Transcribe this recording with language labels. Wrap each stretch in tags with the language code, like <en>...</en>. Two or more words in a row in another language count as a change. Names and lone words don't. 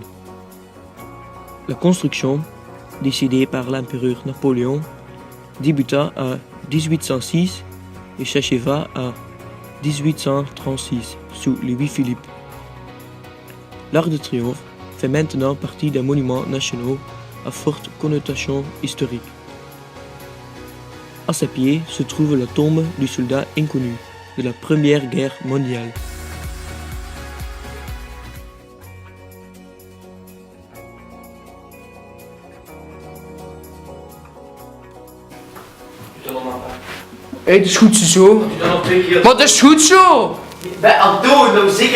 <fr>La construction, décidée par l'empereur Napoléon, débuta en 1806 et s'acheva en 1836 sous Louis-Philippe. L'Arc de Triomphe fait maintenant partie des monuments nationaux à forte connotation historique. À ses pieds se trouve la tombe du soldat inconnu de la Première Guerre mondiale.</fr> <nl>Hé, het is goed zo. Wat is goed zo? Antoon, nou zeker.</nl>